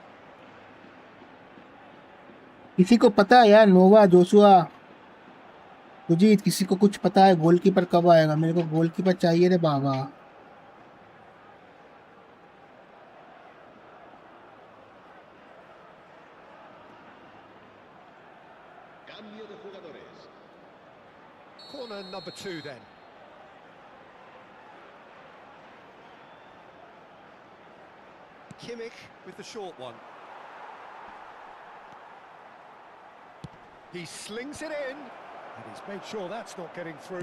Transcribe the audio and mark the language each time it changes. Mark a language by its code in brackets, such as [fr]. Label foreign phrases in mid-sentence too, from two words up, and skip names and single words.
[hi] किसी को पता है यार नोवा जोशुआ सुजीत किसी को कुछ पता है गोलकीपर कब आएगा? मेरे को गोलकीपर चाहिए रे बाबा. [es] Cambio de jugadores. [en] Corner number 2 then. Kimmich with the short one. He slings it in, and he's made sure that's not getting through.